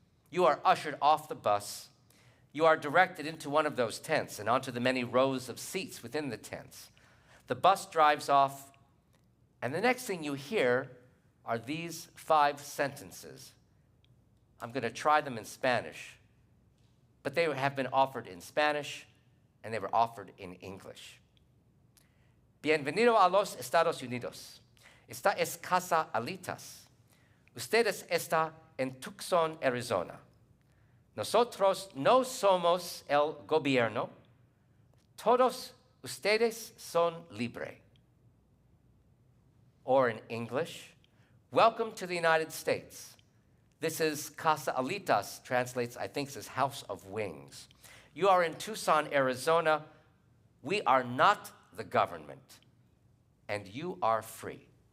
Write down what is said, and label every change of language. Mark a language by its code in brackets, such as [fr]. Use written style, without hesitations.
[en] You are ushered off the bus. You are directed into one of those tents and onto the many rows of seats within the tents. The bus drives off, and the next thing you hear are these 5 sentences. I'm going to try them in Spanish, but they have been offered in Spanish, and they were offered in English. [es] Bienvenido a los Estados Unidos. Esta es Casa Alitas. Ustedes está en Tucson, Arizona. Nosotros no somos el gobierno. Todos ustedes son libre. [en] Or in English, welcome to the United States. This is Casa Alitas, translates, I think, as House of Wings. You are in Tucson, Arizona. We are not the government, and you are free.